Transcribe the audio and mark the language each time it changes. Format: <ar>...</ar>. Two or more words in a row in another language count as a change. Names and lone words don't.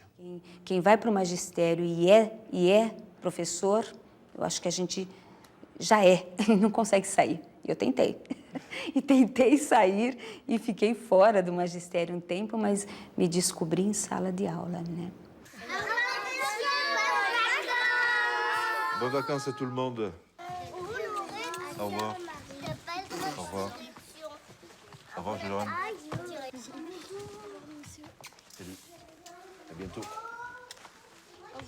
<pt>Quem vai para o magistério e é professor, eu acho que a gente já não consegue sair. Eu tentei. E tentei sair e fiquei fora do magistério um tempo, mas me descobri em sala de aula, né?</pt> <fr>Bonnes vacances à tout le monde. Au revoir. Au revoir. Au revoir, Jérôme. Salut. À bientôt. Au revoir, monsieur.</fr>